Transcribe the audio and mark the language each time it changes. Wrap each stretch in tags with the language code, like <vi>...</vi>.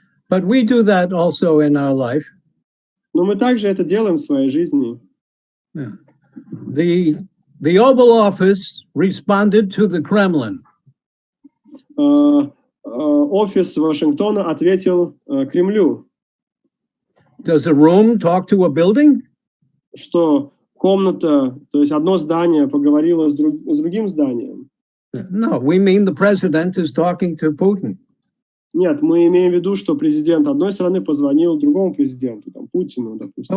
<en>But we do that also in our life.</en> <ru>Но мы также это делаем в своей жизни.</ru> <en>Yeah. The Oval Office responded to the Kremlin.</en> <ru>Офис Вашингтона ответил Кремлю.</ru> <en>Does a room talk to a building?</en> <ru>Что комната, то есть одно здание поговорило с другим зданием.</ru> <en>No, we mean the president is talking to Putin.</en> <ru>Нет, мы имеем в виду, что президент одной страны позвонил другому президенту, там, Путину, допустим.</ru>